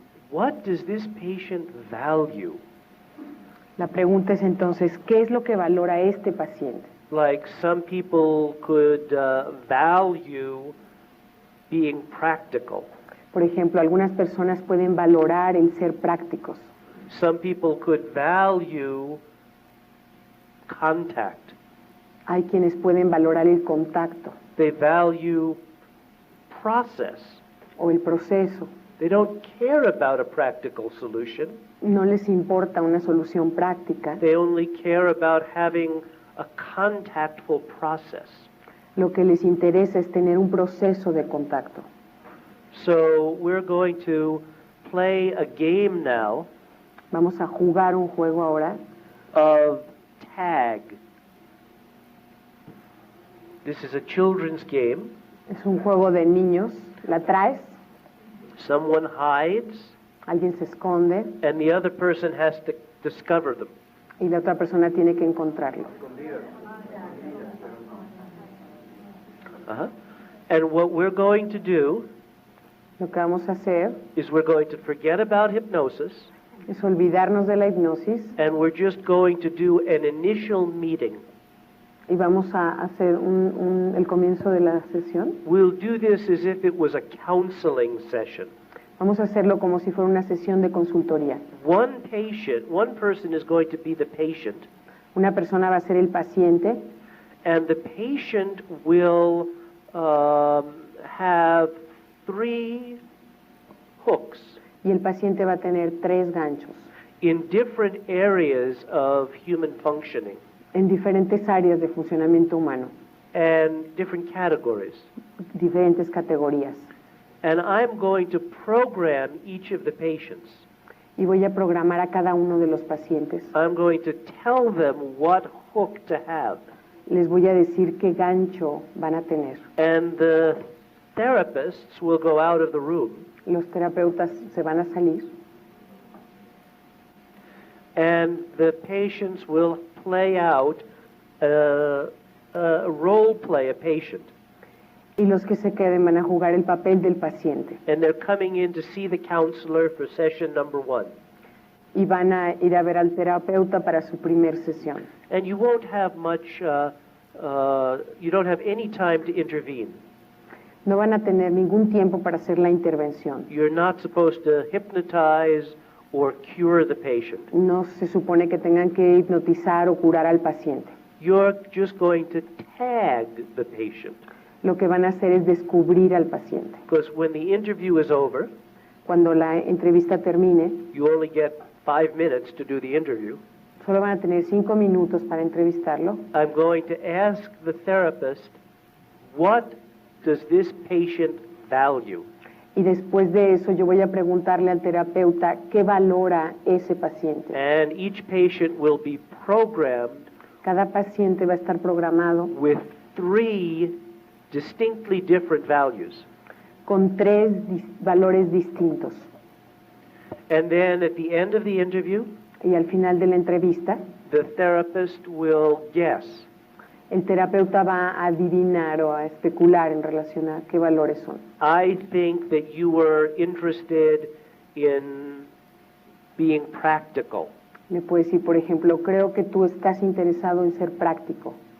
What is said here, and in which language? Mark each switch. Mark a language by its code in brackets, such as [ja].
[en] What does this patient value? [es] La pregunta es entonces, ¿qué es lo que valora este paciente? [en] Like some people could value being practical. [es] Por ejemplo, algunas personas pueden valorar el ser prácticos. [en] Some people could value contact. [es] Hay quienes pueden valorar el contacto [en] They value process. [es] o el proceso. [en] They don't care about a practical solution. [es] No les importa una solución práctica. [en] They only care about having a contactful process. [es] Lo que les interesa es tener un proceso de contacto. [en] So we're going to play a game now [es] Vamos a jugar un juego ahora [en] of tag. This is a children's game. [es] Es un juego de niños. La traes, [en] Someone hides, [es] alguien se esconde [en] and the other person has to discover them. [es] y la otra persona tiene que encontrarlo. [en] And what we're going to do [es] Lo que vamos a hacer [en] is we're going to forget about hypnosis, [es] es olvidarnos de la hipnosis [en] and we're just going to do an initial meeting. [es] y vamos a hacer el comienzo de la sesión. [en] We'll do this as if it was a counseling session. [es] Vamos a hacerlo como si fuera una sesión de consultoría. [en] One person is going to be the patient, [es] Una persona va a ser el paciente [en] and the patient will have 3 hooks. [es] Y el paciente va a tener 3 ganchos [en] in different areas of human functioning [es] en diferentes áreas de funcionamiento humano, [en] and different categories. [es] diferentes categorías. [en] And I'm going to program each of the patients. [es] Y voy a programar a cada uno de los pacientes. [en] I'm going to tell them what hook to have. [es] Les voy a decir qué gancho van a tener. [en] And the therapists will go out of the room. [es] Los terapeutas se van a salir [en] And the patients will play out a role play a patient. [es] y los que se queden van a jugar el papel del paciente. [en] And they're coming in to see the counselor for session number 1. [es] Y van a ir a ver al terapeuta para su primer sesión. [en] And you won't have much, you don't have any time to intervene. [es] No van a tener ningún tiempo para hacer la intervención. [en] You're not supposed to hypnotize or cure the patient. [es] No se supone que tengan que hipnotizar o curar al paciente. [en] You're just going to tag the patient. [es] Lo que van a hacer es descubrir al paciente. [en] Because when the interview is over, [es] Cuando la entrevista termine, [en] you only get 5 minutes to do the interview. [es] solo van a tener 5 minutos para entrevistarlo. [en] I'm going to ask the therapist, what does this patient value? [es] Y después de eso yo voy a preguntarle al terapeuta qué valora ese paciente. [en] And each patient will be programmed [es] Cada paciente va a estar programado [en] with 3 distinctly different values. [es] con 3 valores distintos. [en] And then at the end of the interview, [es] Y al final de la entrevista, [en] the therapist will guess. [es] el terapeuta va a adivinar o a especular en relación a qué valores son. [en] I think that you were interested in being practical. [es] Me puede decir, por ejemplo, creo que tú estás interesado en ser práctico.